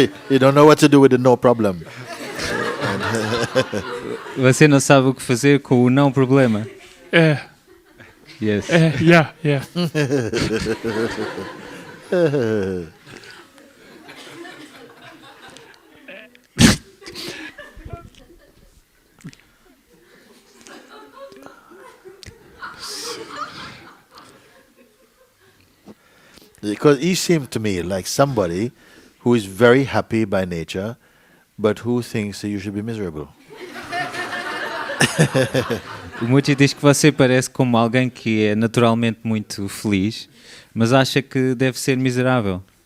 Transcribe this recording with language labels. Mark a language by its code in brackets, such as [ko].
[en] You don't know what to do with the no problem. [pt] Você não sabe o que fazer com o não problema? [en] Yes. Yeah. Because he seemed to me like somebody who is very happy by nature, but who thinks that you should be miserable. [pt] O Mooji diz que você parece como alguém que é naturalmente muito feliz, mas acha que deve ser miserável.